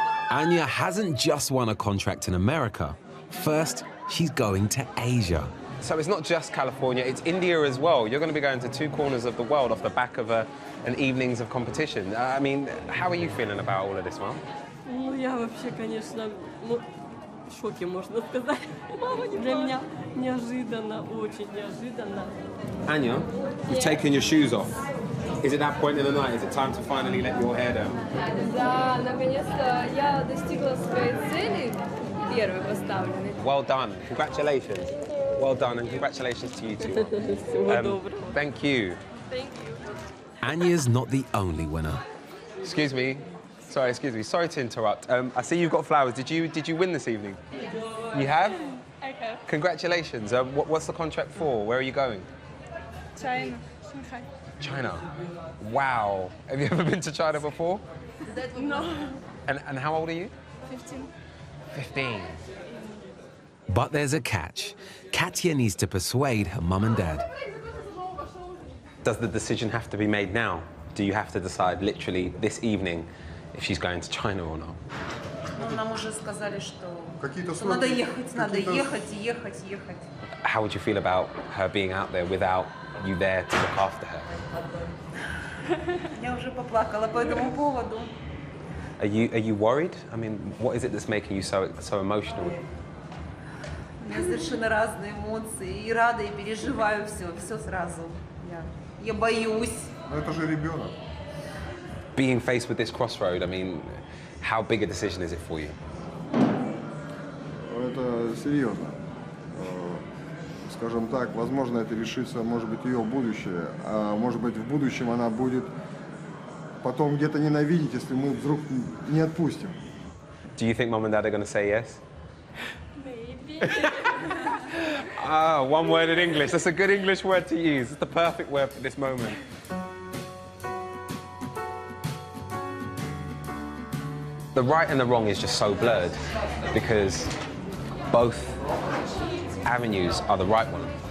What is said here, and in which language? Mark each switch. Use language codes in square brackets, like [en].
[en] Anya hasn't just won a contract in America. First, she's going to Asia. So it's not just California, it's India as well. You're going to be going to 2 corners of the world off the back of an evenings of competition. I mean, how are you feeling about all of this, Mom? [ru] Ну, я вообще, конечно, в шоке, можно сказать. Для меня неожиданно, очень неожиданно. [en] Anya, you've taken your shoes off. Is it that point in the night? Is it time to finally let your hair down? [ru] Да, наконец-то я достигла своей цели, первой поставленной. [en] Well done. Congratulations. Well done, and congratulations to you too. Thank you. Thank you. Anya's not the only winner. Excuse me. Sorry to interrupt. I see you've got flowers. Did you win this evening? You have? Okay. Congratulations. What's the contract for? Where are you going? China, Shanghai. China. Wow. Have you ever been to China before? No. And how old are you? 15. 15. But there's a catch. Katya needs to persuade her mum and dad. Does the decision have to be made now? Do you have to decide literally this evening if she's going to China or not? [ru] Нам уже сказали, что надо ехать. [en] How would you feel about her being out there without you there to look after her? [ru] Я уже поплакала по этому поводу. [en] Are you worried? I mean, what is it that's making you so emotional? [ru] У меня совершенно разные эмоции. И рада, и переживаю все сразу. Я боюсь. Но это же ребенок. [en] Being faced with this crossroad, I mean, how big a decision is it for you? [ru] Это серьезно. Скажем так, возможно, это решится, может быть, ее будущее, а может быть, в будущем она будет потом где-то ненавидеть, если мы вдруг не отпустим. [en] Do you think mom and dad are going to say yes? Maybe. One word in English. That's a good English word to use. It's the perfect word for this moment. The right and the wrong is just so blurred because both avenues are the right one.